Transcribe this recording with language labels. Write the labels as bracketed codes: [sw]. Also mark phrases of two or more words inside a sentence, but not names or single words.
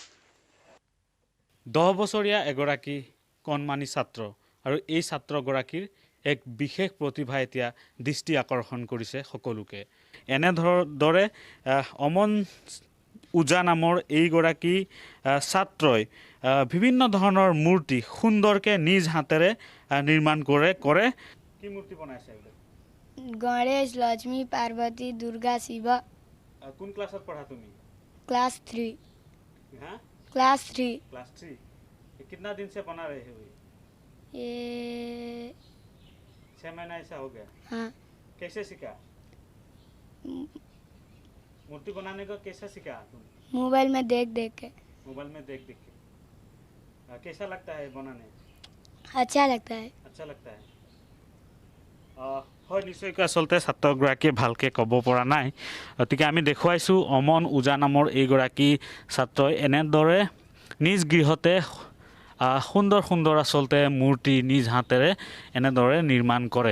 [as] 10 বছৰীয়া এগৰাকী কণমানি ছাত্ৰ আৰু এই ছাত্ৰগৰাকীৰ এক বিশেষ প্ৰতিভা এতিয়া দৃষ্টি আকৰ্ষণ কৰিছে সকলোকে। এনেদৰে অমন ওজা নামৰ এইগৰাকী ছাত্ৰই বিভিন্ন ধৰণৰ মূৰ্তি সুন্দৰকৈ নিজ হাতেৰে নিৰ্মাণ কৰে। কি মূৰ্তি বনাইছে? [hi] गणेश, लक्ष्मी, पार्वती, दुर्गा, शिव। [as] কোন ক্লাছত পঢ়া তুমি? [hi] क्लास 3। हाँ? क्लास 3। क्लास 3। ये कितना दिन से बना रहे हो? ये 6 महीना ऐसा हो गया? हाँ। कैसे सीखा? मूर्ति बनाने को कैसे सीखा तुम? मोबाइल में देख देख के। मोबाइल में देख देख के। कैसा लगता है बनाने? अच्छा लगता है। अच्छा लगता है। [as] হয় নিশ্চয়কৈ আচলতে ছাত্ৰগৰাকীয়ে ভালকৈ ক'ব পৰা নাই, গতিকে আমি দেখুৱাইছোঁ অমন ওজা নামৰ এইগৰাকী ছাত্ৰই এনেদৰে নিজ গৃহতে সুন্দৰ সুন্দৰ আচলতে মূৰ্তি নিজ হাতেৰে এনেদৰে নিৰ্মাণ কৰে।